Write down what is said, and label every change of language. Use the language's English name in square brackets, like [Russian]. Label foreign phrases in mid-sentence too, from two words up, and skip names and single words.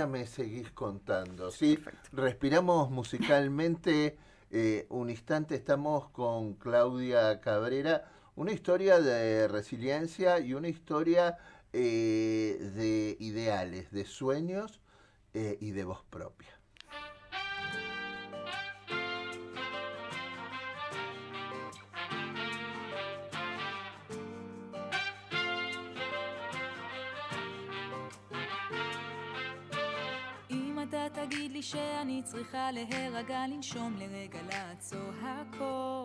[Spanish] ahora me seguís contando, ¿sí? Perfecto. Respiramos musicalmente un instante, estamos con Claudia Cabrera, una historia de resiliencia y una historia de ideales, de sueños y de voz propia. [Hebrew] אם אתה תגיד לי שאני צריכה להירגע, לנשום לרגע, לעצור הכל.